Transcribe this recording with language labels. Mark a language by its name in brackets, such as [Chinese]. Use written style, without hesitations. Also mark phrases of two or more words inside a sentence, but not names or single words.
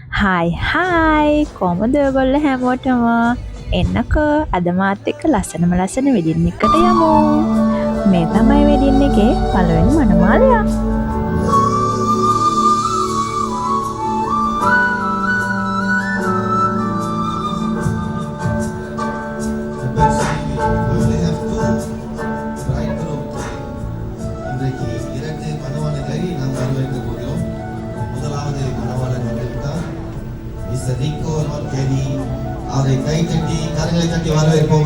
[Sinhala] හායි කොහොමද ඔයගොල්ලෝ හැමෝටම එන්නකෝ අද මාත් එක්ක ලස්සනම ලස්සන වෙඩින් එකට යමු. මේ තමයි වෙඩින් එකේ පළවෙනි මනමාලයා. [Tamil] இன்றைக்கு இரண்டு மணவாளர்களை நாம் வரவேற்க போகிறோம். முதலாவது மணவாளன் வந்திருக்கிறார். மிஸ்டர் நிக்கோ கெனி. அவரை கை தட்டி கரங்களை தட்டி வரவேற்போமா?